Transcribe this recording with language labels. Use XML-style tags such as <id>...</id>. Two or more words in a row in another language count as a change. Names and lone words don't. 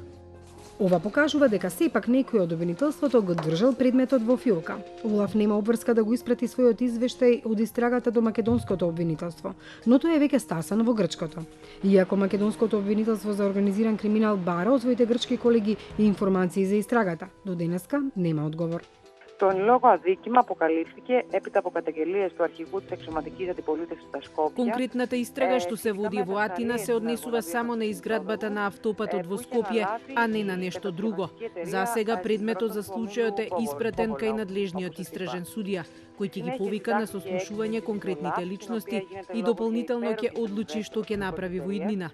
<mk>Ова покажува дека сепак некој од обвинителството го држал предметот во филка. Олаф нема обврска да го испрати својот извештај од истрагата до македонското обвинителство, но тој е веќе стасано во грчкото. Иако македонското обвинителство за организиран криминал бара од своите грчки колеги и информации за истрагата, до денеска нема одговор.</mk> <el>Το εν λόγω αδίκημα αποκαλύφθηκε έπειτα από καταγγελίες του αρχηγού της αξιωματικής αντιπολίτευσης στα Σκόπια.</el> <mk>Конкретната истрага што се води во Атина се однесува само на изградбата на автопатот во Скопје, а не на нешто друго. За сега предметот за случајот е испратен кај надлежниот истражен судија, кој ќе ги повика на сослушување конкретните личности и дополнително ќе одлучи што ќе направи во иднина.</mk>